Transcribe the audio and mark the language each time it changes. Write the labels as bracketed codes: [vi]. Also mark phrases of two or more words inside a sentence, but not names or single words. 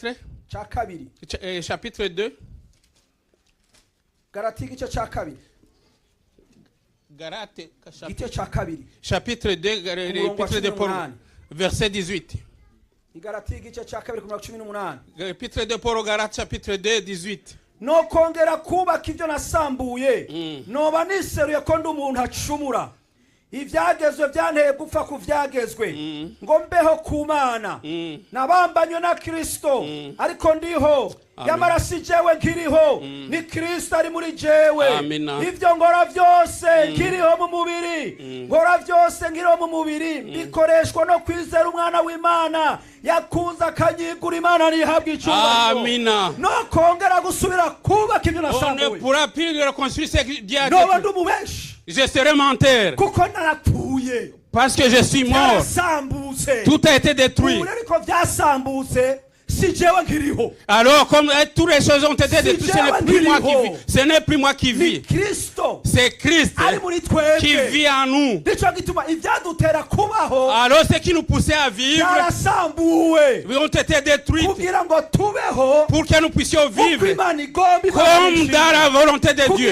[fr] Chapitre 2. Galates, chapitre 2, l'épître de Paul, verset 18. L'épître de Paul aux Galates, chapitre 2, 18. [rn] No kongera kubaka ibyo nasambuye noba niseruye ko ndi umuntu acumura ivyagezwe byanteye gupfa ku vyagezwe ngo mbeho ku Mana nabambanywe na Kristo ariko ndiho yamara si jewe nkiriho ni Kristo ari muri jewe ivyo ngora vyose nkiriho mu mubiri ngora vyose nkiriho mu mubiri bikoreshwa no kwizera umwana w'Imana yakunze akanyigura Imana nihabwa icubahiro no kongera gusubira kubaka ibyo nasambuye [fr] on ne pourra plus reconstruire ce que Dieu a [rn] détruit. No mubeshi [fr] je serai menteur [rn] kuko narapfuye [fr] parce que je suis mort. Tout a été détruit. Alors comme toutes les choses ont été détruites, ce n'est plus moi qui vis. C'est Christ qui vit en nous. Alors ce qui nous poussait à vivre ont été détruits pour que nous puissions vivre comme dans la volonté de Dieu.